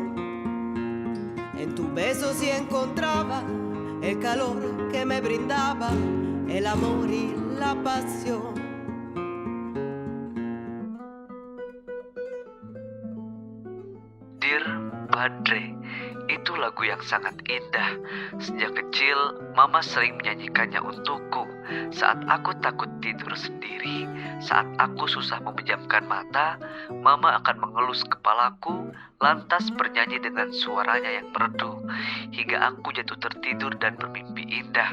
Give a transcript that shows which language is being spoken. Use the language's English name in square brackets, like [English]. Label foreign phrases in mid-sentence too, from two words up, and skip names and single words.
[Spanish] En tus besos sí encontraba el calor que me brindaba el amor y la pasión. [Indonesian] Dear Padre, itu lagu yang sangat indah. Sejak kecil, Mama sering menyanyikannya untukku. Saat aku takut tidur sendiri, saat aku susah memejamkan mata, Mama akan mengelus kepalaku, lantas bernyanyi dengan suaranya yang merdu, hingga aku jatuh tertidur dan bermimpi indah.